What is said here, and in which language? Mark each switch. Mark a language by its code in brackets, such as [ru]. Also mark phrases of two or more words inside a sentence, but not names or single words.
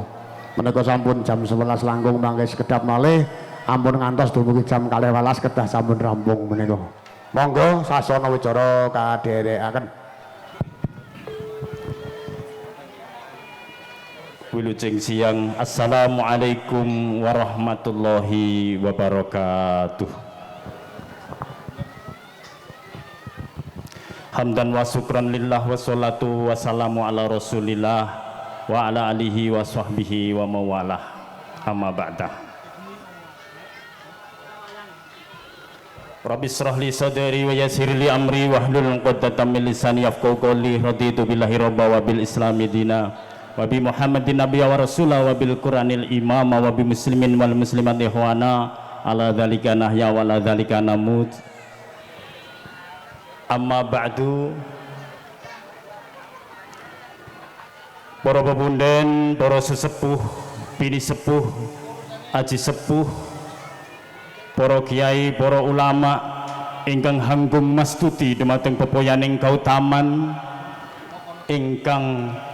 [jv] Menika sampun jam 11 langkung mangke sekedap malih ampun ngantos dumugi jam 12 kedah sampun rampung menika. Monggo sasana wicara kadherekaken. Wilujeng siang. [ar] السلام عليكم ورحمة الله وبركاته. حمدا وشكرا لله والصلاة والسلام على رسول الله وعلى آله وصحبه ومولاه أما بعد. رب اشرح لي صدري ويسر لي أمري واحلل عقدة من لساني يفقهوا قولي. رضيت بالله ربا وبالإسلام دينا وبمحمد نبيا ورسولا وبالقرآن إماما وبالمسلمين والمسلمات إخوانا على ذلك نحيا وعلى ذلك نموت. أما بعد. [jv] Para pepunden, para sesepuh, bini sepuh, aji sepuh, para kiai, para ulama ingkang hanggung mastuti dumateng pepoyaning kautaman ingkang